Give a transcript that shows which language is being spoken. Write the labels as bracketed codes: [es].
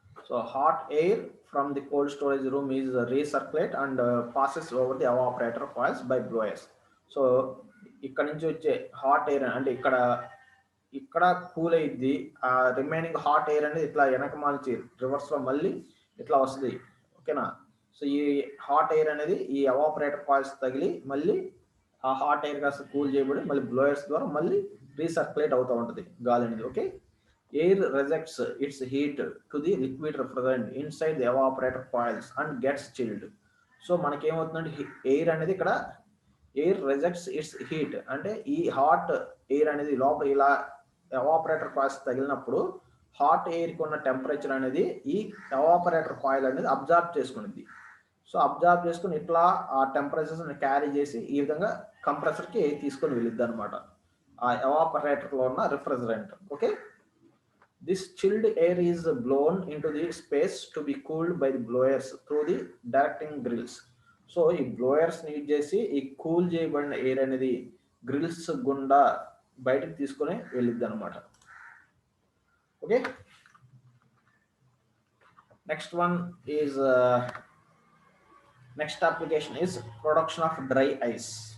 [en] So hot air from the cold storage room is recirculate and passes over the evaporator coils by blowers. [te] So ఇక్కడ నుంచి వచ్చే hot air అంటే ఇక్కడ cool అయ్యిద్ది. ఆ remaining hot air అనేది ఇట్లా వెనక మార్చి రివర్స్లో మళ్ళీ ఇట్లా వస్తుంది. ఓకేనా? సో ఈ హాట్ ఎయిర్ అనేది ఈ ఎవాపరేటర్ కాయిల్స్ తగిలి మళ్ళీ ఆ హాట్ ఎయిర్ కాస్త కూల్ చేయబడి మళ్ళీ బ్లోయర్స్ ద్వారా మళ్ళీ రీసర్క్యులేట్ అవుతూ ఉంటుంది గాలి అనేది. [en] Okay, air rejects its heat to the liquid refrigerant inside the evaporator coils and gets chilled. [te] So మనకి ఏమవుతుందంటే ఎయిర్ అనేది ఇక్కడ [en] air rejects its heat [te] అంటే ఈ హాట్ ఎయిర్ అనేది లోపల ఇలా ఎవాపరేటర్ కాయిల్స్ తగిలినప్పుడు హాట్ ఎయిర్కి ఉన్న టెంపరేచర్ అనేది ఈ ఎవాపరేటర్ కాయిల్ అనేది అబ్జార్బ్ చేసుకునేది. సో అబ్జార్బ్ చేసుకుని ఇట్లా ఆ టెంపరేచర్స్ని క్యారీ చేసి ఈ విధంగా కంప్రెసర్కి తీసుకొని వెళ్ళిద్ది అనమాట ఆ ఎవాపరేటర్లో ఉన్న refrigerant. [en] Okay, this chilled air is blown into the space to be cooled by the blowers through the directing grills. [te] So ఈ బ్లోయర్స్ యూజ్ చేసి ఈ కూల్ చేయబడిన ఎయిర్ అనేది గ్రిల్స్ గుండా బయటకు తీసుకొని వెళ్ళిద్ది అనమాట. [en] Okay, next one is next application is production of dry ice.